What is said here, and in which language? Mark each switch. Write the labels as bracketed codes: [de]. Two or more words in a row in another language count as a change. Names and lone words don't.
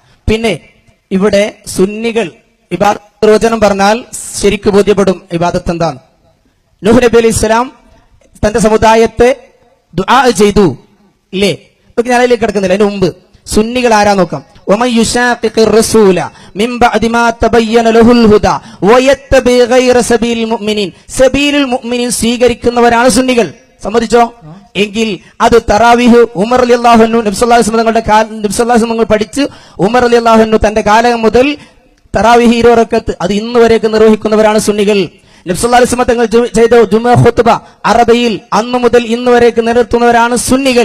[ml] പിന്നെ ഇവിടെ സുന്നികൾ ഇബാദത്ത് നിർവചനം പറഞ്ഞാൽ ശരിക്ക് ബോധ്യപ്പെടും ഇബാദത്ത് എന്താണ്. നൂഹ് നബി [ar] عليه السلام [ml] തന്റെ സമുദായത്തെ ദുആ ചെയ്തു ഇല്ലേ? ഇതൊക്കെ ഞാൻ അതിലേക്ക് കിടക്കുന്നില്ല. അതിന് മുമ്പ് സുന്നികൾ ആരാ നോക്കാം. [ar] ومن يشاقق الرسول من بعد ما تبين له الهدى ويتبع غير سبيل المؤمنين سبيل المؤمنين [ml] സ്വീകരിക്കുന്നവരാണ് സുന്നികൾ. സമ്മതിച്ചോ? എങ്കിൽ അത് തറാവീഹ് ഉമർ [ar] رضي الله عنه [ml] നബി [ar] صلى الله عليه وسلم [ml] തങ്ങൾ പഠിച്ച് ഉമർ [ar] رضي الله عنه [ml] തന്റെ കാലം മുതൽ തറാവീഹ് 20 റക്അത്ത് അത് ഇന്ന് വരെയൊക്കെ നിർവഹിക്കുന്നവരാണ് സുന്നികൾ. നബി [ar] صلى الله عليه وسلم [ml] തങ്ങൾ ചെയ്ത ജുമുഅ ഖുത്ബ അറബിയിൽ അന്ന് മുതൽ ഇന്ന് വരെയൊക്കെ നിലനിർത്തുന്നവരാണ് സുന്നികൾ.